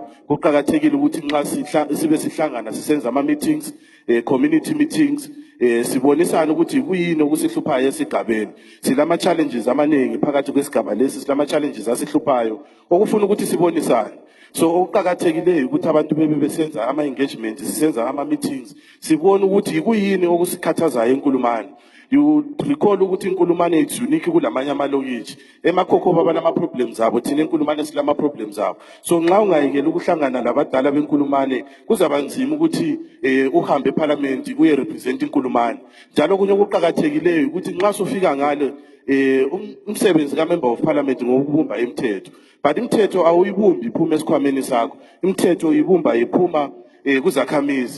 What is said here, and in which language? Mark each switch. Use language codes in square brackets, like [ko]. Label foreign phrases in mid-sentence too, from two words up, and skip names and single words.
[nd] Kuqhakathekile ukuthi nxa sibe sihlangana sisenza ama meetings, [en] community meetings, [nd] sibonisana ukuthi kuyini okusihluphayo esigabeni. Silama challenges amaningi phakathi kwesigaba lesi, silama challenges asihluphayo okufuna ukuthi sibonisane. So okuqhakathekileyo ukuthi abantu besenza ama engagements, sisenza ama meetings, sibone ukuthi kuyini okusikhathazayo enkulumane. [en] You recall [nd] ukuthi inkulumane [en] is unique [nd] kulamanye amalokishi. Emakhokho baba nama problems zabo, thina enkulumane silama problems zabo. So nxa ungayekela ukuhlangana labadala benkulumane kuzaba nzima ukuthi uhambe eParliament uye represent inkulumane. Njalo kunye okuqhakathekileyo ukuthi nxa sofika ngale umsebenzi ka- [en] member of parliament [nd] ngokubumba imithetho, but imithetho awuyibumbi iphuma esikhwameni sakho, imithetho uyibumba iphuma kuzakhamizi.